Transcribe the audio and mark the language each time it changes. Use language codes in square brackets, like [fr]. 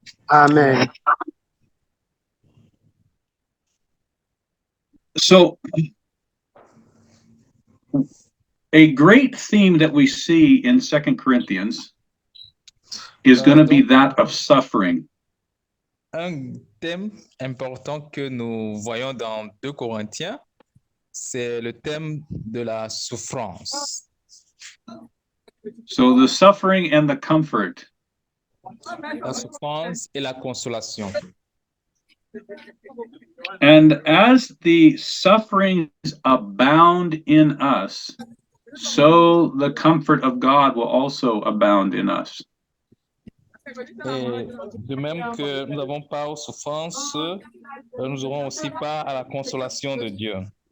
[en] Amen. So, a great theme that we see in 2 Corinthians is going to be that of suffering. [fr] Un thème important que nous voyons dans 2 Corinthiens, c'est le thème de la souffrance. [en] So, the suffering and the comfort. [fr] La souffrance et la consolation. [en] And as the sufferings abound in us, so the comfort of God will also abound in us. [fr] Et de même que nous avons part aux souffrances, nous aurons aussi part à la consolation de Dieu.